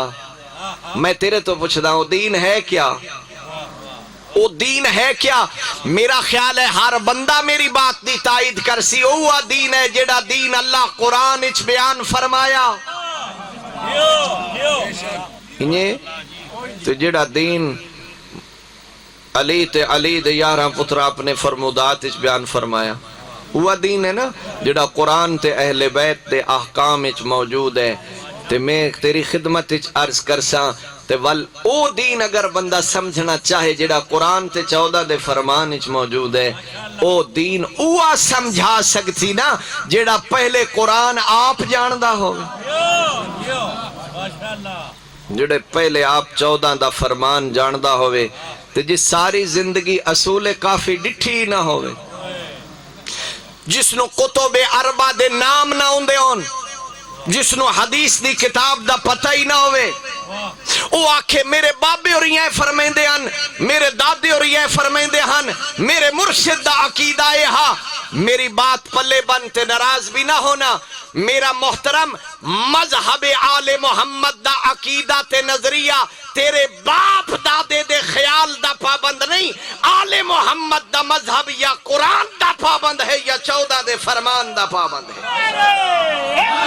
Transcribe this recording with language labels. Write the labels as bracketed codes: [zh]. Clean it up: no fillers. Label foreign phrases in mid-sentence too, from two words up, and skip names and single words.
[ur] میں تیرے تو پوچھتا ہوں دین ہے کیا؟ [skr] او دین ہے کیا؟ میرا خیال ہے ہر بندہ میری بات دی تائید کر سی، اوہ دین ہے جڑا دین اللہ قرآن اچ بیان فرمایا، انہیں تو جڑا دین علی تے علی دے 11 پترہ اپنے فرمودات اچ بیان فرمایا، وہ دین ہے نا جڑا قرآن تے اہل بیت تے احکام اچ موجود ہے۔ تے میں تیری خدمت اچ عرض کرساں تے ول او دین اگر بندہ سمجھنا چاہے جڑا قرآن تے 14 دے فرمان اچ موجود ہے، او دین اوہ سمجھا سکتی نا جڑا پہلے قرآن آپ جاندہ ہو، جڑے پہلے آپ 14 دا فرمان جاندہ ہوئے تے جس ساری زندگی اصول کافی ڈٹھی نہ ہوئے، جس نو کتب اربع دے نام نہ ہوندے ہون، جس نو حدیث دی کتاب دا پتہ ہی نہ ہوئے، وہ آکھے میرے بابے اور یہ فرمیندے ہن، میرے دادے اور یہ فرمیندے ہن، میرے مرشد دا عقیدہ ہے ہاں، میری بات پلے بنتے ناراض بھی نہ ہونا۔ میرا محترم مذہب آل محمد دا عقیدہ تے نظریہ تیرے باپ دادے دے خیال دا پابند نہیں، آل محمد دا مذہب یا قرآن دا پابند ہے یا 14 دے فرمان دا پابند ہے۔